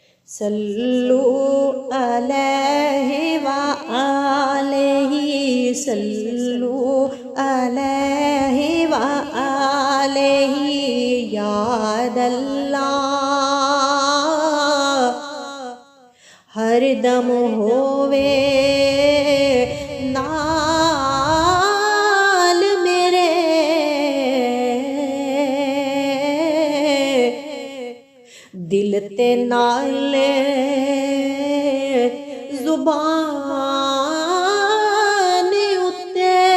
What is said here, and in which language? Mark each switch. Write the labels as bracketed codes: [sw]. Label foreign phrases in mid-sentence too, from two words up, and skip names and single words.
[ar] صلوا عليه وآله صلوا عليه وآله सल्लु अलैहि व आलिहि [pa] یا اللہ ہر دم ہووے نال میرے دل تے نال زبان اتے